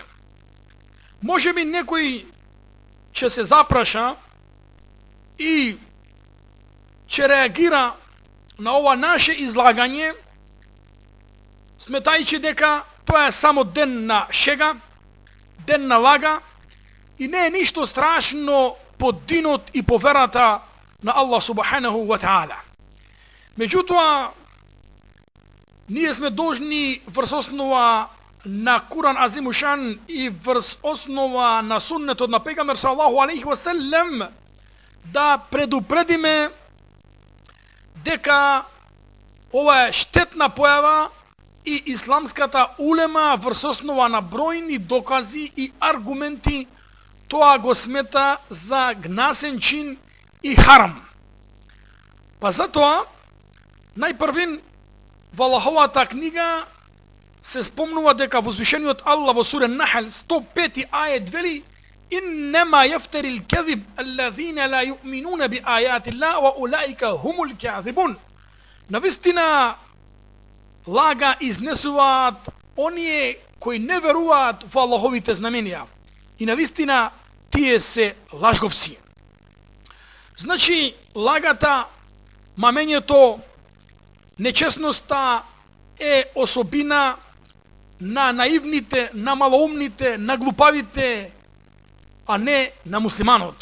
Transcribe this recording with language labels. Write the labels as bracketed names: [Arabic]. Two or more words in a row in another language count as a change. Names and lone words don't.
[Macedonian] Може би некој ќе се запраша и ќе реагира на ова наше излагање, сметајќи дека тоа е само ден на шега, ден на лага, и не е ништо страшно по динот и по верата на Аллах [Arabic] سبحانه وتعالى. [Macedonian] Меѓутоа, ние сме должни врз основа на Куран Азимушан и врз основа на суннетот на пегамбер [Arabic] صلى الله عليه وسلم [Macedonian] да предупредиме дека ова е штетна појава и исламската улема врз основа на бројни докази и аргументи тоа го смета за гнасен чин и харам. Па затоа, најпрвин во Аллаховата книга се спомнува дека возвишениот Аллах во сура Нахл 105 ајет вели: [Arabic] "إنما يفتري الكذب الذين لا يؤمنون بآيات الله وأولئك هم الكاذبون." [Macedonian] Навистина лага изнесуваат оние кои не веруваат во Аллаховите знаменија. И навистина тие се лажговци. Значи, лагата, мамењето, нечестноста е особина на наивните, на малоумните, на глупавите, а не на муслиманот.